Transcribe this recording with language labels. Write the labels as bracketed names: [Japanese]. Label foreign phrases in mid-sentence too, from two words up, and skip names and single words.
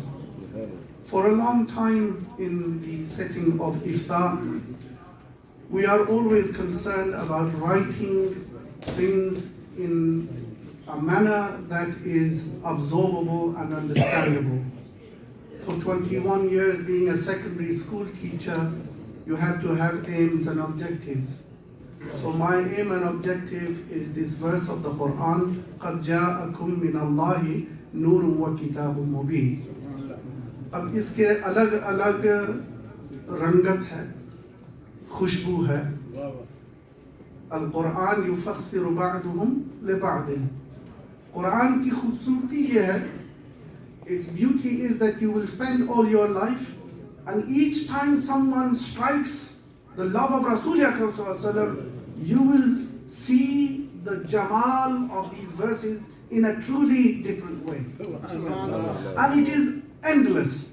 [English] For a long time in the setting of iftar, we are always concerned about writing things in a manner that is absorbable and understandable. For 21 years being a secondary school teacher, you have to have aims and objectives. So my aim and objective is this verse of the Quran, [Arabic] قَدْ جَاءَكُم مِّنَ اللَّهِ نُورٌ وَكِتَابٌ مُبِينٌ. [Hindi] अब इसके अलग अलग रंगत है, खुशबू है. [Arabic] القرآن يفسر بعضهم لبعض. [Hindi] Quran की खूबसूरती ये है, [English] its beauty is that you will spend all your life, and each time someone strikes the love of Rasulullah, you will see the jamal of these verses in a truly different way. And it is endless.